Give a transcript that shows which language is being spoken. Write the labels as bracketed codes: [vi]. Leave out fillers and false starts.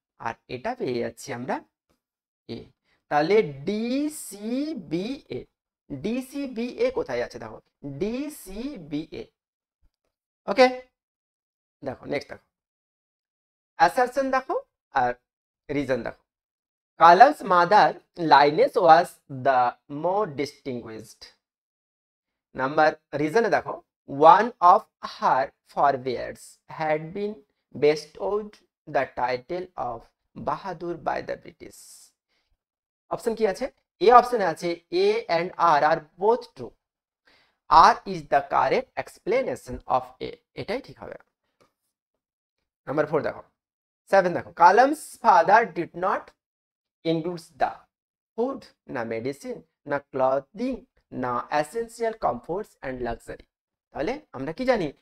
[bn] আর এটা পেয়ে যাচ্ছি আমরা এ। তাহলে ডিসিবিএ, ডিসিবিএ কোথায় আছে দেখো, ডিসিবিএ। ওকে, দেখো নেক্সট দেখো, অ্যাসারশন দেখো আর রিজন দেখো। [en] Kalam's mother lineage was the more distinguished. [bn] Number রিজনে দেখো, [en] one of her forebears had been bestowed the title of Bahadur by the British. [bn] Option কি আছে? এ অপশনে আছে এ and আর আর [en] both true. [bn] আর [en] is the correct explanation of A. [bn] এটাই ঠিক হবে। Number 4 দেখো, 7 দেখো, [en] Kalam's father did not includes the food, nor medicine, nor clothing, nor essential comforts and luxury. [bn] তাহলে আমরা কি জানি?